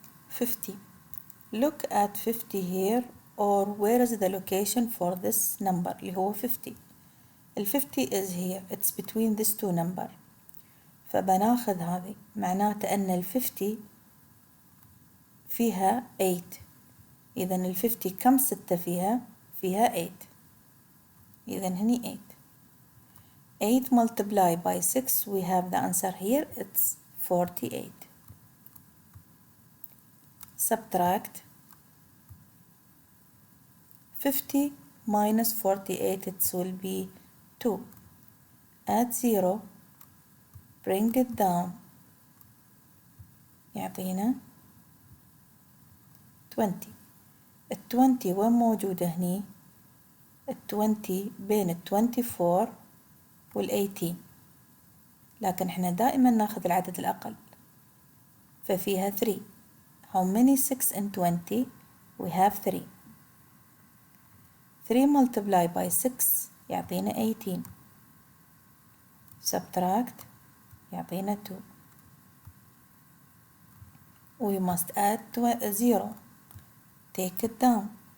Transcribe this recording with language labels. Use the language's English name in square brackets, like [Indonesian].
[English] $50. Look at 50 here, or where is the location for this number [Arabic] اللي هو [English] 50. ال 50 is here, it's between these two number. [Arabic] فبناخذ هذه، معناته أن ال 50 فيها 8. إذا ال 50 كم ستة فيها؟ فيها 8. إذا هني 8. [English] 8 multiply by 6, we have the answer here, it's 48. Subtract 50 minus 48, it will be 2. Add 0, bring it down, [Arabic] يعطينا 20. ال 20 وين موجودة هني؟ ال 20 بين ال 24 وال 18، لكن احنا دائما ناخذ العدد الأقل، ففيها 3. [English] How many 6 in 20? We have 3. 3 multiply by 6 [Arabic] يعطينا 18. [English] Subtract [Arabic] يعطينا 2. [English] We must add 0. Take it down.